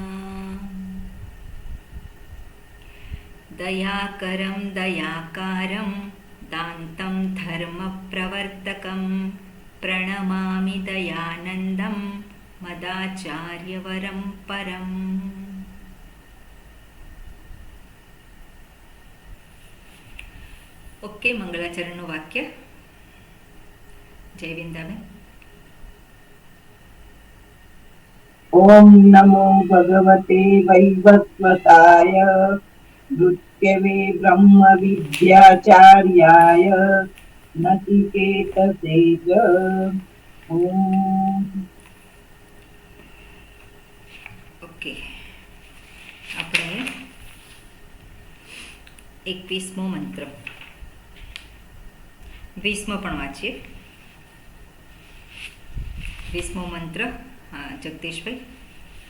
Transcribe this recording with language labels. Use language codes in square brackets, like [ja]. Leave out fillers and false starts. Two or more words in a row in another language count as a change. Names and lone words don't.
[sa] दयाकरं दयाकारं दान्तं धर्मप्रवर्तकं प्रणमामि दयानन्दं मदाचार्यवरं परम्। [gu] ओके, मंगलाचरणનું વાક્ય. જય વિંદાબેન. [sa] ओम नमो भगवते वैवस्वताय नृत्यवे ब्रह्म विद्याचार्याय नचिकेतसे च। ओम। [gu] ઓકે, આપણે 21મો મંત્ર 20મો પણ વાંચીએ. 20મો મંત્ર. હા, જગદીશભાઈ.